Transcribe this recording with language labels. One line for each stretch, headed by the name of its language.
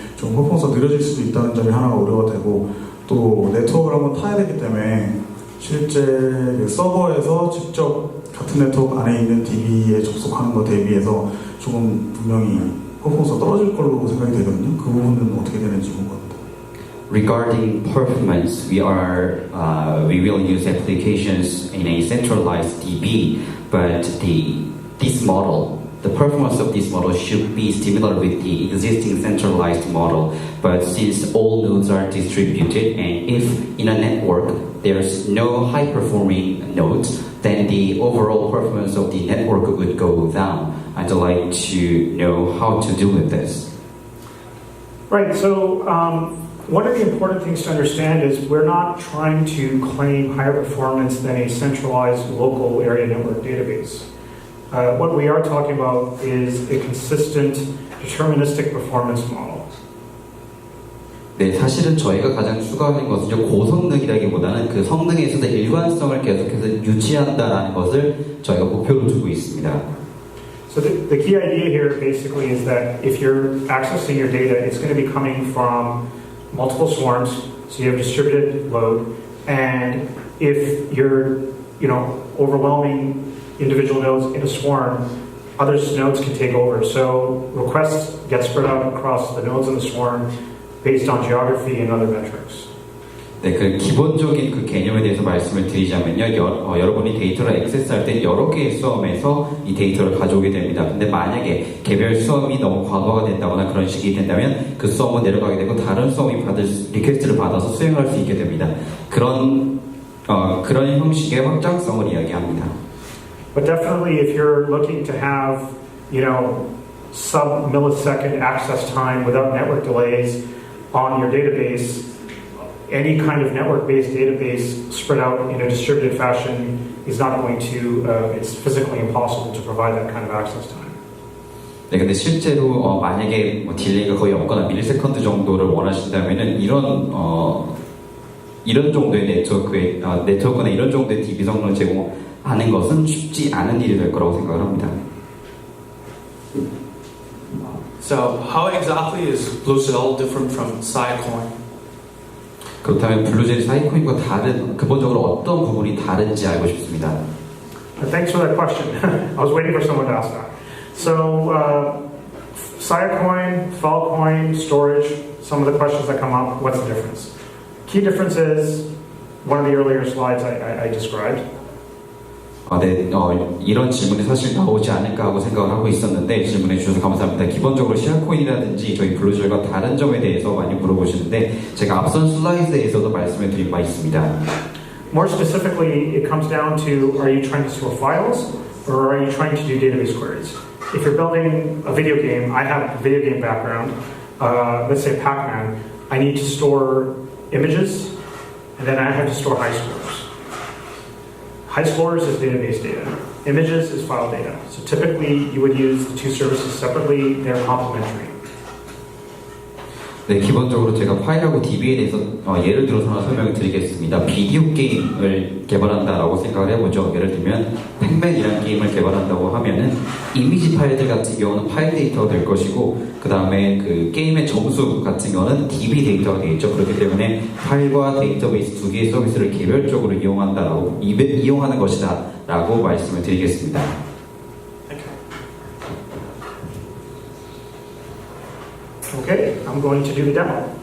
Korean: 좀 퍼포먼스가 느려질 수도 있다는 점이 하나가 우려가 되고 또 네트워크를 한번 타야 되기 때문에 실제 그 서버에서 직접 같은 네트워크 안에 있는 DB에 접속하는 것 대비해서 조금 분명히 퍼포먼스가 떨어질 걸로 생각이 되거든요. 그 부분은 어떻게 되는지 궁금합니다.
English: Regarding performance, we will use applications in a centralized DB, but this model, the performance of this model should be similar with the existing centralized model. But since all nodes are distributed, and if in a network there's no high-performing nodes, then the overall performance of the network would go down. I'd like to know how to deal with this. Right, so one of the important things to understand is we're not trying to claim higher performance than a centralized local area network database. What we are talking about is a consistent deterministic performance model.
Korean: 네, 사실은 저희가 가장 추구하는 것은 고성능이라기보다는 그 성능에서도 일관성을 계속해서 유지한다는 것을 저희가 목표로 두고 있습니다.
English: So the key idea here basically is that if you're accessing your data, it's going to be coming from multiple swarms, so you have distributed load, and if you're, overwhelming individual nodes in a swarm, other nodes can take over. So requests get spread out across the nodes in the swarm based on geography and other metrics.
Korean: 네, 그 기본적인 그 개념에 대해서 말씀을 드리자면요, 여러분이 데이터를 액세스할 때 여러 개의 수험에서 이 데이터를 가져오게 됩니다. 근데 만약에 개별 수험이 너무 과부하가 된다거나 그런 식이 된다면 그 수험은 내려가게 되고 다른 수험이 리퀘스트를 받아서 수행할 수 있게 됩니다. 그런 형식의 확장성을 이야기합니다.
English: But definitely, if you're looking to have, sub-millisecond access time without network delays on your database, any kind of network-based database spread out in a distributed fashion is not going to, it's physically impossible to provide that kind of access time.
Korean: 네, 근데 실제로 만약에 딜레이가 거의 없거나 밀리세컨드 정도를 원하신다면은 이런 정도의 네트워크나 이런 정도의 DB 성능을 제공하는 것은 쉽지 않은 일이 될 거라고 생각을 합니다.
English: So, how exactly is BlueCell different from Siacoin?
Korean: 그렇다면 블루젤이 사이코인과 근본적으로 어떤 부분이 다른지 알고 싶습니다.
English: Thanks for that question. I was waiting for someone to ask that. So, Siacoin, Filecoin, storage, some of the questions that come up, what's the difference? Key difference is one of the earlier slides I described.
Korean: 네, 이런 질문이 사실 나오지 않을까 하고 생각을 하고 있었는데 질문해 주셔서 감사합니다. 기본적으로 시아코인이라든지 저희 블루젤과 다른 점에 대해서 많이 물어보시는데 제가 앞선 슬라이드에서도 말씀해 드린 바 있습니다.
English: More specifically, it comes down to, are you trying to store files or are you trying to do database queries? If you're building a video game, I have a video game background, let's say Pac-Man, I need to store images and then I have to store high scores. High scores is database data. Images is file data. So typically you would use the two services separately. They're complementary.
Korean: 네, 기본적으로 제가 파일하고 DB에 대해서 예를 들어서 하나 설명을 드리겠습니다. 비디오 게임을 개발한다라고 생각을 해보죠. 예를 들면 팩맨이라는 게임을 개발한다고 하면은 이미지 파일들 같은 경우는 파일 데이터가 될 것이고 그 다음에 그 게임의 점수 같은 경우는 DB 데이터가 되겠죠. 그렇기 때문에 파일과 데이터베이스 두 개의 서비스를 개별적으로 이용하는 것이다 라고 말씀을 드리겠습니다.
English: Okay, I'm going to do the demo.